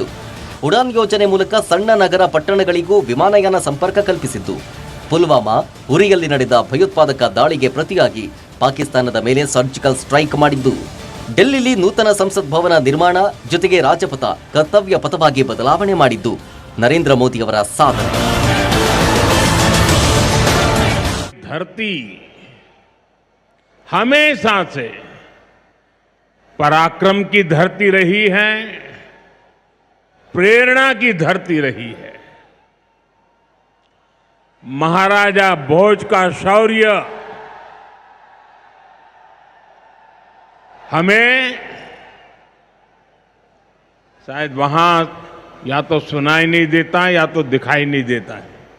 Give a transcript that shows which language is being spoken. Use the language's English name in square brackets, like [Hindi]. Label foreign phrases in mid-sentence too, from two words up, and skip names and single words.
[Kannada] ಉಡಾನ್ ಯೋಜನೆ ಮೂಲಕ ಸಣ್ಣ ನಗರ ಪಟ್ಟಣಗಳಿಗೂ ವಿಮಾನಯಾನ ಸಂಪರ್ಕ ಕಲ್ಪಿಸಿದ್ದು, ಪುಲ್ವಾಮಾ, ಉರಿಯಲ್ಲಿ ನಡೆದ ಭಯೋತ್ಪಾದಕ ದಾಳಿಗೆ ಪ್ರತಿಯಾಗಿ ಪಾಕಿಸ್ತಾನದ ಮೇಲೆ [English] surgical strike [Kannada] ಮಾಡಿದ್ದು, ಡೆಲ್ಲಿಲಿ ನೂತನ ಸಂಸತ್ ಭವನ ನಿರ್ಮಾಣ ಜೊತೆಗೆ ರಾಜಪಥ ಕರ್ತವ್ಯ ಪಥವಾಗಿ ಬದಲಾವಣೆ ಮಾಡಿದ್ದು ನರೇಂದ್ರ ಮೋದಿಯವರ ಸಾಧನೆ. [Hindi] धरती हमेशा से पराक्रम की धरती रही है, प्रेरणा की धरती रही है. महाराजा भोज का शौर्य हमें शायद वहां या तो सुनाई नहीं देता या तो दिखाई नहीं देता है।